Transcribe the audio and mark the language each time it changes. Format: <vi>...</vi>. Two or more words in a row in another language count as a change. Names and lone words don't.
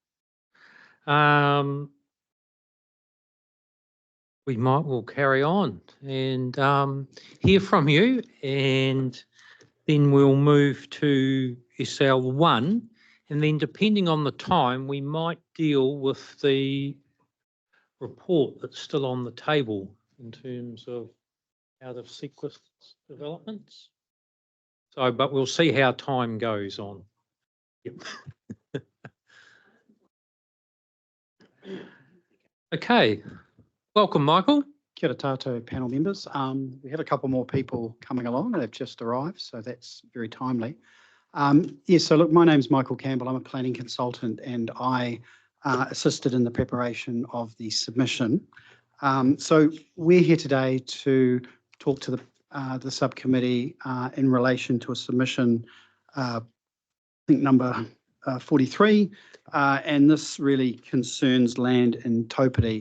<en>We'll carry on and hear from you, and then we'll move to SL1, and then depending on the time, we might deal with the report that's still on the table in terms of out of sequence developments. So, but we'll see how time goes on. Yep. Okay, welcome, Michael.</en> <mi>Kia ora tātou</mi> <en>panel members. We have a couple more people coming along. They've just arrived, so that's very timely. Yes, so look, my name's Michael Campbell. I'm a planning consultant and I assisted in the preparation of the submission. So we're here today to talk to the subcommittee in relation to a submission, I think number 43, and this really concerns land in Taupori.</en>